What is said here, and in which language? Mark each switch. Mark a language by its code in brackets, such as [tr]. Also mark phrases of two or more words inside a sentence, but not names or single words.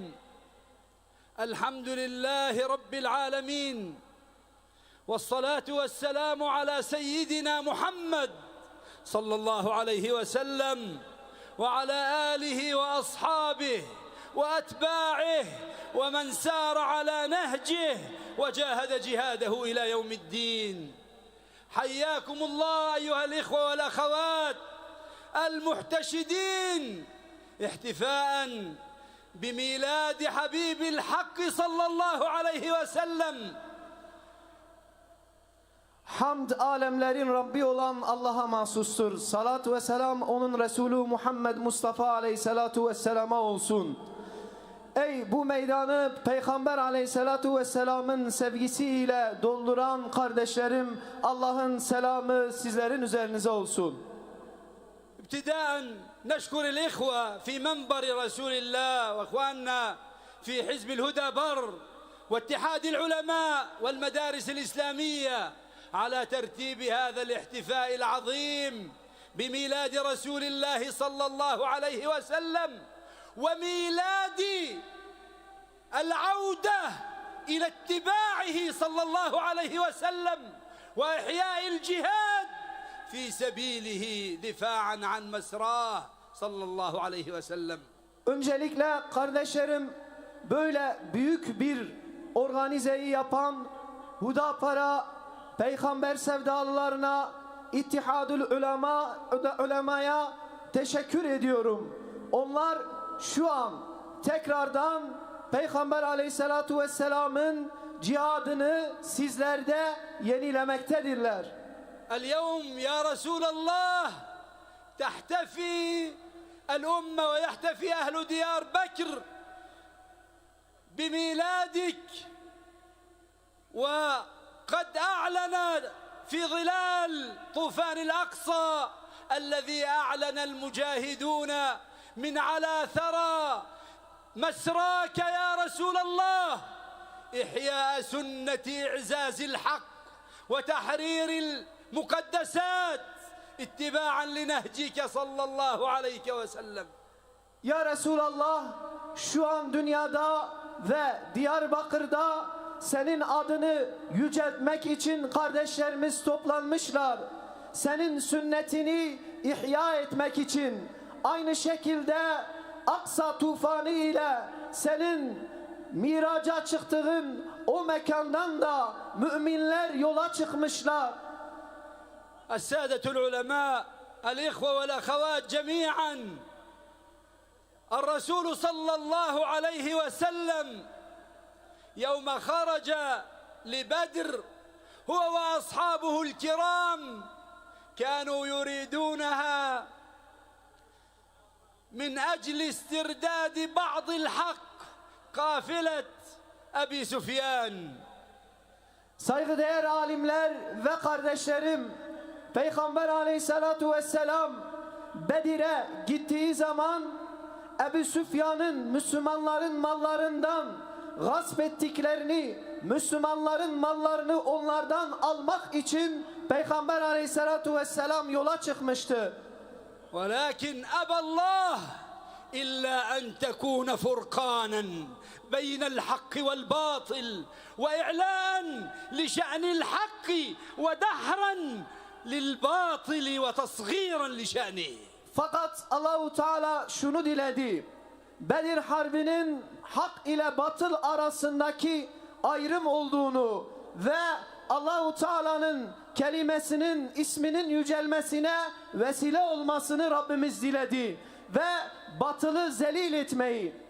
[ar] الحمد لله رب العالمين، والصلاة والسلام على سيدنا محمد صلى الله عليه وسلم وعلى آله وأصحابه وأتباعه ومن سار على نهجه وجاهد جهاده إلى يوم الدين. حياكم الله أيها الإخوة والأخوات المحتشدين احتفاء بميلاد حبيب الحق صلى الله عليه وسلم. [tr] Hamd alemlerin Rabbi olan Allah'a mahsustur. Salat ve selam onun Resulü Muhammed Mustafa [ar] عليه الصلاة والسلام [tr] olsun. Ey bu meydanı Peygamber [ar] عليه الصلاة والسلام [tr] sevgisiyle dolduran kardeşlerim, Allah'ın selamı sizlerin üzerinize olsun. [ar] ابتداء نشكر الإخوة في منبر رسول الله وأخواننا في حزب الهدى بر واتحاد العلماء والمدارس الإسلامية على ترتيب هذا الاحتفاء العظيم بميلاد رسول الله صلى الله عليه وسلم وميلاد العودة إلى اتباعه صلى الله عليه وسلم وإحياء الجهاد في سبيله دفاعا عن مسراه صلى الله عليه وسلم. [tr] Öncelikle kardeşlerim, böyle büyük bir organizeyi yapan Hudapara peygamber sevdalılarına, İttihadül Ulema'ya teşekkür ediyorum. Onlar şu an tekrardan Peygamber [ar] عليه الصلاة والسلام [tr] cihadını sizlerde yenilemektedirler. [ar] اليوم يا رسول الله تحتفي الأمة ويحتفي أهل ديار بكر بميلادك، وقد أعلن في ظلال طوفان الأقصى الذي أعلن المجاهدون من على ثرى مسراك يا رسول الله إحياء سنة إعزاز الحق وتحرير المقدسات اتباعا لنهجك صلى الله عليه وسلم. يا رسول الله, [tr] şu an dünyada ve Diyarbakır'da senin adını yüceltmek için kardeşlerimiz toplanmışlar. Senin sünnetini ihya etmek için, aynı şekilde Aksa tufanı ile senin miraca çıktığın o mekandan da müminler yola çıkmışlar. [ar] السادة العلماء الإخوة والأخوات جميعا، الرسول صلى الله عليه وسلم يوم خرج لبدر هو وأصحابه الكرام كانوا يريدونها من أجل استرداد بعض الحق قافلة أبي سفيان. [tr] Saygıdeğer alimler ve kardeşlerim, Peygamber [ar] عليه الصلاة والسلام [tr] Bedir'e gittiği zaman Ebu Süfyan'ın Müslümanların mallarından gasp ettiklerini, Müslümanların mallarını onlardan almak için Peygamber [ar] عليه الصلاة والسلام [tr] yola çıkmıştı. [ar] ولكن أبى الله إلا أن تكون فرقانا بين الحق والباطل وإعلان لشأن الحق ودحرا للباطل وتصغيرا لشأنه. [tr] Fakat Allahu Teala şunu diledi. Bedir Harbi'nin hak ile batıl arasındaki ayrım olduğunu ve Allahu Teala'nın kelimesinin, isminin yücelmesine vesile olmasını Rabbimiz diledi ve batılı zelil etmeyi.